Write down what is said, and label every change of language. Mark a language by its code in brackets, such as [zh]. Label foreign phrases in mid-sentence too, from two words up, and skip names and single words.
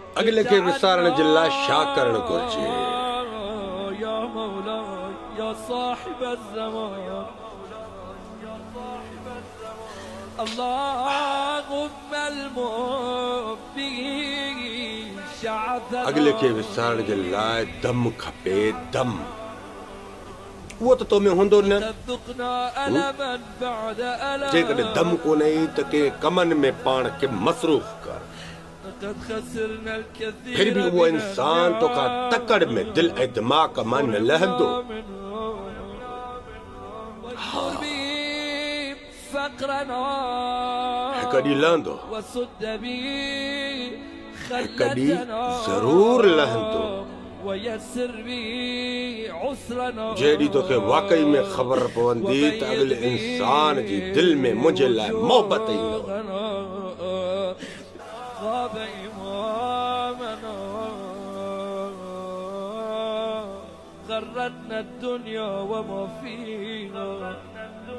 [sd] अगले के विसारण जे लाइ छा करणु घुरिजे? [ar] يا مولاي يا صاحب الزمان اللهم المبين شعثنا [sd] अगले के विसारण जे लाइ दम खपे, दम। वो तो तो में हूंदो न। [ar] ذقنا ألما بعد ألم [sd] जेकॾहिं दम कोन्हे त के कमनि में पाण खे मसरूफ़ कर। [ar] قد خسرنا الكثير [sd] फिर भी वो इंसान तो का तकड़ में दिल ऐं दिमाग़ मां न लहंदो। [ar] فقرنا [sd] हिकु ॾींहुं लहंदो, [ar] وسد بي [sd] हिकु ॾींहुं [ar] خلتنا [sd] ज़रूर लहंदो। [ar] ويسر بي عسرنا [sd] जेॾी तोखे वाकई में ख़बर पवंदी त अॻिले इंसान जी दिल में मुंहिंजे लाइ मोहबत ईंदव। [ar] غاب إمامنا غرتنا الدنيا وما فيها